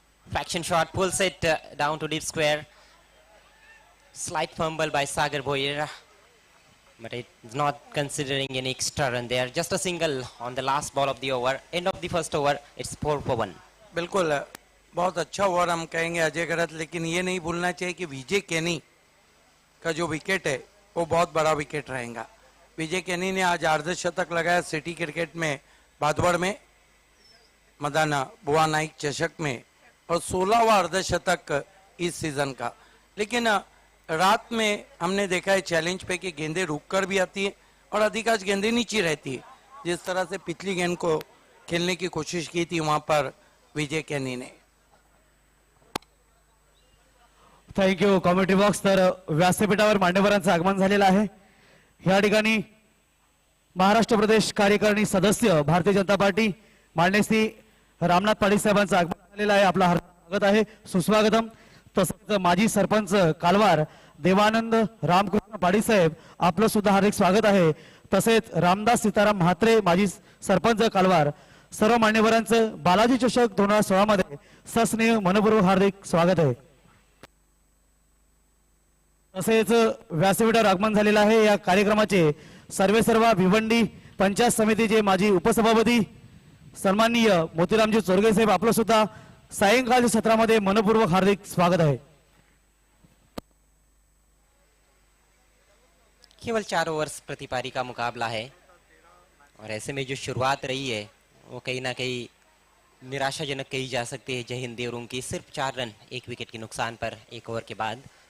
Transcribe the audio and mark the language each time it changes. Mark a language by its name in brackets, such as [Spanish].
[English] Fraction shot, pulls it down to deep square. Slight fumble by Sagar Bhoir, but it's not considering any extra run there. Just a single on the last ball of the over. End of the first over, it's 4 for 1. [Hindi] बिल्कुल बहुत अच्छा over हम कहेंगे अजय गरत, लेकिन ये नहीं भूलना चाहिए कि विजय कैनी का जो विकेट है वो बहुत बड़ा विकेट रहेगा। विजय कैनी ने आज अर्धशतक लगाया सिटी क्रिकेट में भादवड़ में मदन बुआ नाइक चषक में और 16वां अर्धशतक इस सीजन का। लेकिन रात में हमने देखा है चैलेंज पे कि गेंदें रुक कर भी आती है और अधिकांश गेंदें नीचे रहती है। जिस तरह से पिछली गेंद को खेलने की कोशिश की थी वहां पर विजय कैनी ने। [English] Thank you comedy box. [Marathi] तर व्यासपीठावर मान्यवरांचं आगमन झालेलं आहे. या ठिकाणी महाराष्ट्र प्रदेश कार्यकारिणी सदस्य भारतीय जनता पार्टी माननीय श्री रामनाथ पाटील साहेबांचं आगमन झालेलं आहे. आपलं हार्दिक स्वागत आहे, सुस्वागतम. तसंच माजी सरपंच कालवार देवानंद रामकृष्ण पाटील साहेब आपलं सुद्धा हार्दिक स्वागत आहे. तसेच रामदास सीताराम म्हात्रे माजी सरपंच कालवार, सर्व मान्यवरांचं बालाजी चषक 2016 मध्ये सस्नेह मनपूर्वक हार्दिक स्वागत आहे. तसेच व्यासपीठावर आगमन झालेलं आहे. या कार्यक्रमाचे सर्वेसर्वा भिवंडी पंचायत समितीचे माजी उपसभापती सन्माननीय मोतीरामजी चोरगे साहेब आपलं सुद्धा सायंकाळच्या सत्रामध्ये मनपूर्वक हार्दिक स्वागत आहे. [Hindi] केवल 4 ओवर्स प्रति पारी का मुकाबला है और ऐसे में जो शुरुआत रही है वो कहीं ना कहीं निराशाजनक कही जा सकती है. जय हिंद देवरूम की सिर्फ 4 रन 1 विकेट के नुकसान पर 1 ओवर के बाद.